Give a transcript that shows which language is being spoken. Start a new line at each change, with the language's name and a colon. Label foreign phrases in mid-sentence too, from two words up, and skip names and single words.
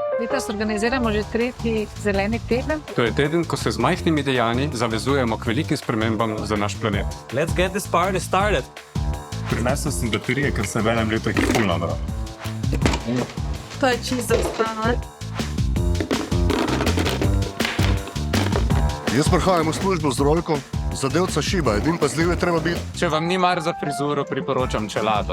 Slovenian: letos organiziramo že 3. zeleni teden. To je teden, ko se z majhnimi dejanji zavezujemo k velikim spremembam za naš planet.
English: Let's get this party started.
Slovenian: Prinesel sem baterije, ker se v enem letu jih ful nabral. To je čisto zaostano. Jaz prihajam v službo z rolko, zadevca šiba, edin pazljiv je treba biti. Če vam ni mar za frizuro, priporočam čelado.